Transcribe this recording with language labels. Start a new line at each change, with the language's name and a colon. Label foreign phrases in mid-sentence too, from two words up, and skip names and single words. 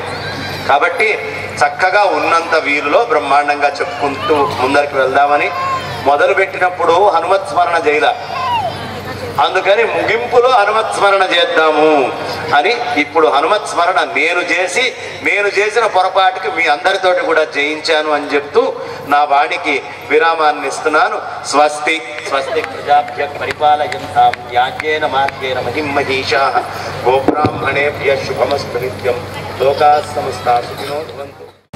Telugu: కాబట్టి చక్కగా ఉన్నంత వీలులో బ్రహ్మాండంగా చెప్పుకుంటూ ముందరికి వెళ్దామని మొదలుపెట్టినప్పుడు హనుమత్ స్మరణ చేయలా, అందుకని ముగింపులో హనుమత్ స్మరణ చేద్దాము అని ఇప్పుడు హనుమత్ స్మరణ నేను చేసిన పొరపాటుకి మీ అందరితోటి కూడా చేయించాను అని చెప్తూ నా వాడికి విరామాన్ని ఇస్తున్నాను.
Sanskrit: స్వస్తి స్వస్తి ప్రజాభ్య పరిపాలయంతాం న్యాయేన మార్గేణ మహిం మహీషాః. గోబ్రాహ్మణేభ్యః శుభమస్తు నిత్యం. లోకాః సమస్తాః సుఖినో భవంతు.